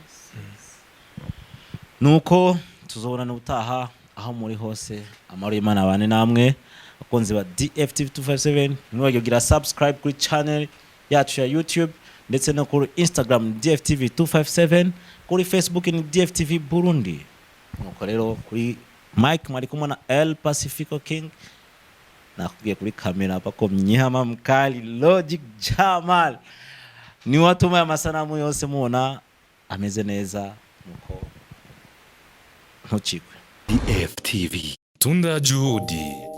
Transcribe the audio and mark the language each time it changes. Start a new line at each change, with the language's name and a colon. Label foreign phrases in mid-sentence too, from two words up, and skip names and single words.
Rundi: Nuko tuzobonana ubutaha aho muri hose, amaro y'Imana bane namwe abakunzi ba DFTV 257, ntiwagira subscribe kuri channel yacu ya YouTube ndetse no kuri Instagram DFTV 257, kuri Facebook ni DFTV Burundi. Nuko rero kuri mic mwari kumwe na El Pacifico King, nakubwiye kuri kamera
Swahili: pako mnyama mkali
Rundi: Logic Jamal, ni watuma ya masanamu yose muona ameze neza. Nuko ntuchikwe DFTV
Swahili: Tunda juhudi